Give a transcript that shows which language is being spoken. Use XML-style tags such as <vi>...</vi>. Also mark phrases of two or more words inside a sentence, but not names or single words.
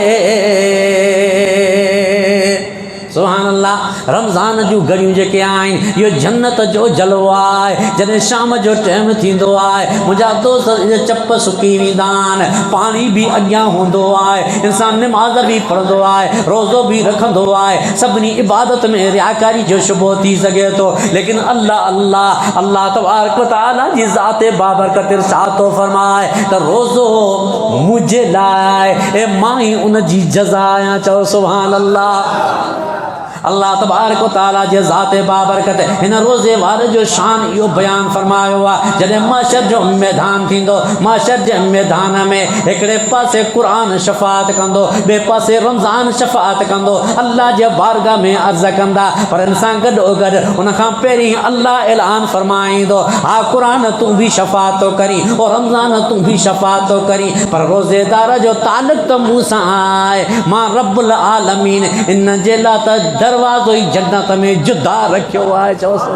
<ar>سبحان الله</ar> <sd>रमज़ान जूं घड़ियूं जेके आहिनि इहो जन्नत जो जलवो आहे जॾहिं शाम जो टाइम थींदो आहे मुंहिंजा दोस्त चप सुकी वेंदा आहिनि पाणी बि अॻियां हूंदो आहे इंसानु निमाज़ बि पढ़ंदो आहे रोज़ो बि रखंदो आहे सभिनी इबादत में रियाकारी जो शुबो थी सघे थो लेकिन अल्लाह अल्लाह</sd> <ar>الله تبارك و تعالى</ar> <sd>जी ज़ात बाबरकत इरशाद थो फरमाए त रोज़ो मुंहिंजे लाइ ऐं मां ई उन जी जज़ा आहियां चओ</sd> <ar>سبحان الله الله تبارك و تعالى</ar> <sd>जे ज़ात बाबरकत हिन रोज़े वारे जो शान इहो बयान फरमायो आहे जॾहिं महशर जो मैदान थींदो महशर जे मैदान में हिकिड़े पासे क़ुरान शफ़ाअत कंदो ॿिए पासे रमज़ान शफ़ाअत कंदो अल्लाह जे बारगाह में अर्ज़ कंदा पर हिन सां गॾोगॾु उन खां पहिरीं अल्लाह ऐलान फरमाईंदो हा क़ुरान तूं बि शफ़ाअत थो करीं और रमज़ान तूं बि शफ़ाअत थो करीं पर रोज़ेदार जो तालुक़ त मूं सां आहे मां</sd> <ar>رب العالمين</ar> <sd>इन जे लाइ त दरवाज़ो ई जन्नत में जुदा रखियो आहे चओ</sd>